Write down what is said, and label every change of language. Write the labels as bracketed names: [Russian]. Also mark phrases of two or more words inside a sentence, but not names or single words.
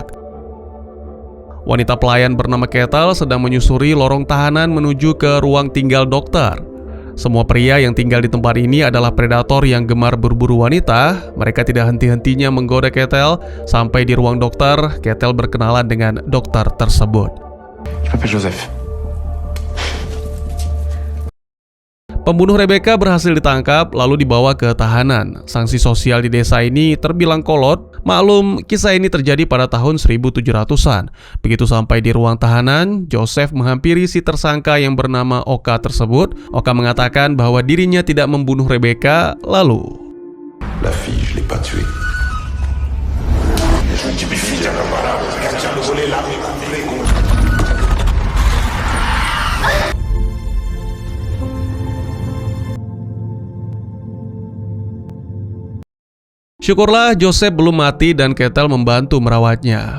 [Indonesian] Wanita pelayan bernama Ketal sedang menyusuri lorong tahanan menuju ke ruang tinggal dokter. Semua pria yang tinggal di tempat ini adalah predator yang gemar berburu wanita. Mereka tidak henti-hentinya menggoda Ketel. Sampai di ruang dokter, Ketel berkenalan dengan dokter tersebut. [French] Je m'appelle Joseph. [Indonesian] Pembunuh Rebecca berhasil ditangkap lalu dibawa ke tahanan. Sanksi sosial di desa ini terbilang kolot. Maklum, kisah ini terjadi pada tahun 1700-an. Begitu sampai di ruang tahanan, Joseph menghampiri si tersangka yang bernama Oka tersebut. Oka mengatakan bahwa dirinya tidak membunuh Rebecca, lalu [French] La fille, je l'ai pas tuée. [Indonesian] syukurlah Joseph belum mati dan Ketel membantu merawatnya.